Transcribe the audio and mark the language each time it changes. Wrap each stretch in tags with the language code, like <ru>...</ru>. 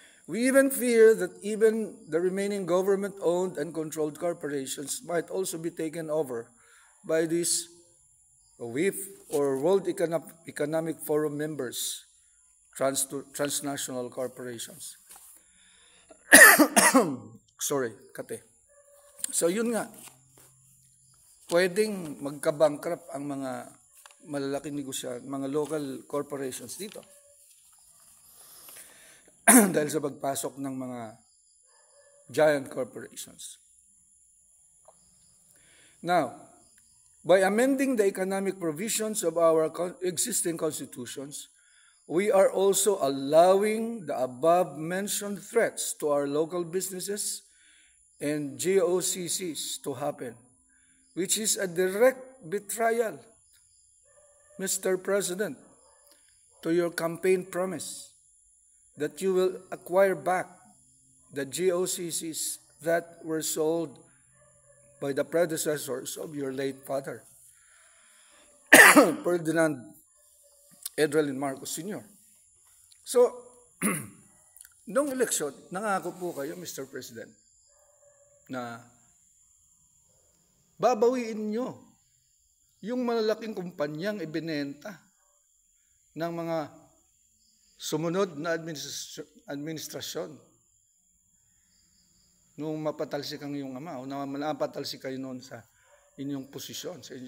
<en>We even fear that even the remaining government-owned and controlled corporations might also be taken over by these WIF or World Economic Forum members, transnational corporations. Sorry, kate.</en> <tl>So yun nga, pwedeng magka-bankrupt ang mga malalaking negosyante, mga local corporations dito. Dahil sa pagpasok ng mga giant corporations.</tl> <en>Now, by amending the economic provisions of our existing constitutions, we are also allowing the above-mentioned threats to our local businesses and GOCCs to happen, which is a direct betrayal, Mr. President, to your campaign promise that you will acquire back the GOCCs that were sold by the predecessors of your late father, Ferdinand Edralin Marcos Sr.</en> <tl>So, noong eleksyon, nangako po kayo, Mr. President, na babawiin nyo yung malalaking kumpanyang ibinenta ng mga sumunod na administrasyon nung mapatalsik ang iyong ama o na mapatalsik kayo noon sa inyong posisyon.</tl>